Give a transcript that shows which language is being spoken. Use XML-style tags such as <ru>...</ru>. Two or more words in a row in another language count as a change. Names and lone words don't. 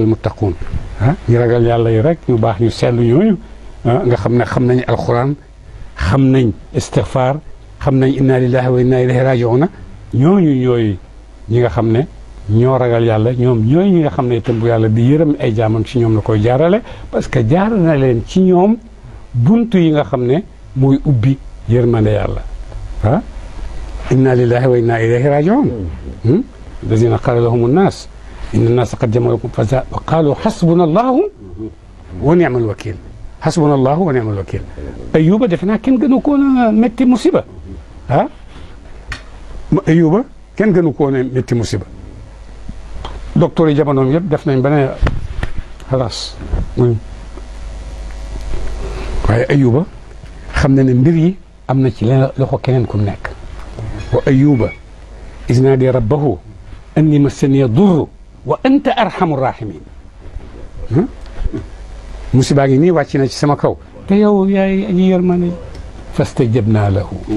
<ar>المتقون</ar> <wo>ah ñu ragal yàlla yi rek ñu baax ñu seetlu ñooñu nga xam ne xam nañ alquran xam nañ istighfar xam nañ</wo> <ar>إنا لله وإنا إليه راجعون</ar> <wo>ñooñu ñooy ñi nga xam ne ñoo ragal yàlla ñoom ñooy ñi nga xam ne itam bu yàlla di yërëm ay jaamam ci ñoom la koy jaarale</wo> <fr>parce que</fr> <wo>jaar na leen ci ñoom buntu yi nga xam ne mooy ubbi yërmande yàlla</wo> <ar>آه إنا لله وإنا إليه راجعون الذين قال لهم الناس إن الناس قد جمعوا لكم فقالوا حسبنا الله ونعم الوكيل حسبنا الله ونعم الوكيل</ar> <wo>Ayuba defe naa kenn gënu ko woon métti musiba ah Ayuba kenn gënu ko woon métti musiba docteur yi jamonoom yëpp def nañ ba ne xalaas waaye Ayuba xam na ne mbir yi am na ci leen loxo keneen ku nekk</wo> <ar>وأيوب إذ نادى ربه أني مسني الضر وأنت أرحم الراحمين</ar> <wo>musiba ngi nii wàcc na ci sama kaw te yow yaay aji yërmande</wo> <ar>فاستجبنا له</ar>